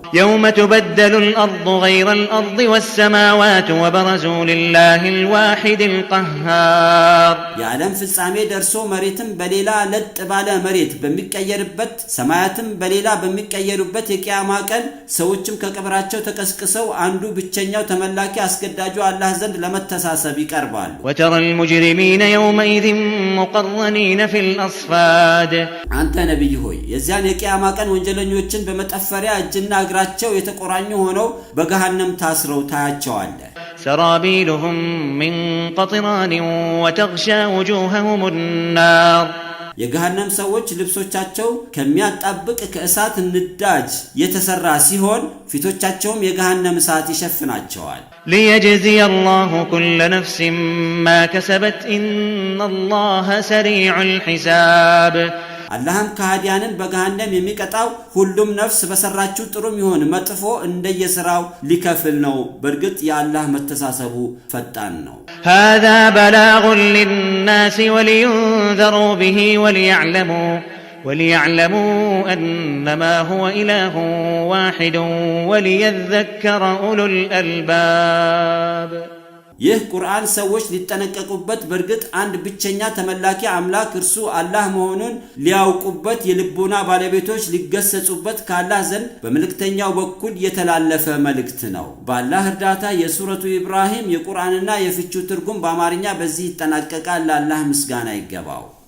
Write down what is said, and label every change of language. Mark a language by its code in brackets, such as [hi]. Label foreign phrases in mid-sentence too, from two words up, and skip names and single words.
[ar] يوم تبدل الأرض غير الأرض والسماوات وبرزوا لله الواحد القهار [am] የዓለም ፍጻሜ ደርሶ መሬትም በሌላ ለጥ ባለ መሬት በሚቀየርበት ሰማያትም በሌላ በሚቀየሩበት የቂያማ ቀን ሰዎችም ከቀብራቸው ተቀስቅሰው አንዱ ብቸኛው ተመላኪ አስገዳጁ አላህ ዘንድ ለመተሳሰብ ይቀርባሉ። [ar] وترى المجرمين يومئذ مقرنين في الأصفاد [am] አንተ ነብይ ሆይ የዚያን የቂያማ ቀን ወንጀለኞችን በመጠፈሪያ እጅና እግራቸው የተቆራኙ ሆነው በገሃነም ታስረው ታያቸዋለህ። [ar] سرابيلهم من قطران وتغشى وجوههم النار [am] የገሃነም ሰዎች ልብሶቻቸው ከሚያጣብቅ ከእሳት ንዳጅ የተሰራ ሲሆን ፊቶቻቸውም የገሃነም እሳት ይሸፍናቸዋል። [ar] ليجزي الله كل نفس ما كسبت إن الله سريع الحساب [am] አላህም ከሃዲያንን በገሃነም የሚቀጣው ሁሉም ነፍስ በሰራችው ጥሩም ይሁን መጥፎ እንደየሥራው ሊከፍል ነው በርግጥ የአላህ መተሳሰቡ ፈጣን ነው። [ar] هذا بلاغ للناس ولينذروا به وليعلموا أنما هو إله واحد وليذكر أولو الألباب [am] ይህ ቁርአን ሰዎች ሊጠነቀቁበት በርግጥ አንድ ብቸኛ ተመላኪ አምላክ እርሱ አላህ መሆኑን ሊያውቁበት የልቦና ባለቤቶች ሊገሰጹበት ከአላህ ዘንድ በመልእክተኛው በኩል የተላለፈ መልእክት ነው። በአላህ እርዳታ የሱረቱ ኢብራሂም የቁርአንና የፍቺው ትርጉም በአማርኛ በዚህ ይጠናቀቃል። ለአላህ ምስጋና ይገባው።